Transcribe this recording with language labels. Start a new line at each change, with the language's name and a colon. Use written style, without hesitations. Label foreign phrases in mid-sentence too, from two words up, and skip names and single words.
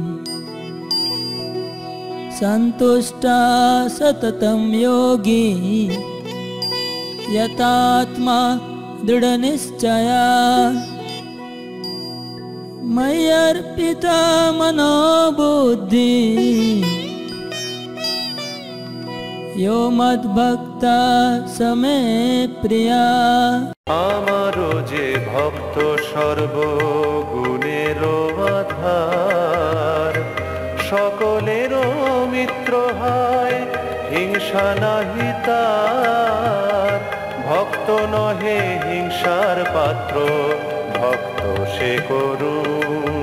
Sanskrit: संतुष्टा सततं योगी यतात्मा दृढनिश्चया मय्यर्पिता मनो बुद्धि यो मद्भक्ता समे प्रिया।
Bangla: আমারও যে ভক্ত সর্বগুণের আধার, সকলেরও মিত্র হয়, হিংসা নাহি তার। ভক্ত নহে হিংসার পাত্র, ভক্ত সে করুণ।